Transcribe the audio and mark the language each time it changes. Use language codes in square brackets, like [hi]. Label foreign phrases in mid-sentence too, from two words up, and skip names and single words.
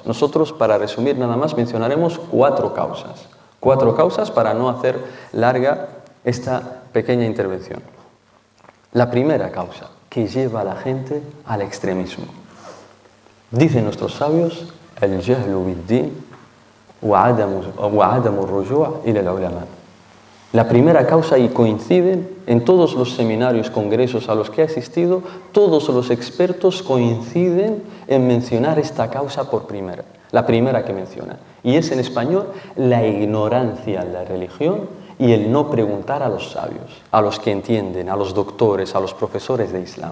[es] Nosotros, para resumir nada más, mencionaremos 4 causas. 4 causas para no hacer larga esta pequeña intervención. La primera causa que lleva a la gente al extremismo. Dicen nuestros sabios: [ar] الجهل بالدين وعدم الرجوع إلى العلماء. [es] La primera causa, y coinciden en todos los seminarios, congresos a los que he asistido, todos los expertos coinciden en mencionar esta causa por primera, la primera que menciona, y es en español: la ignorancia en la religión y el no preguntar a los sabios, a los que entienden, a los doctores, a los profesores de Islam.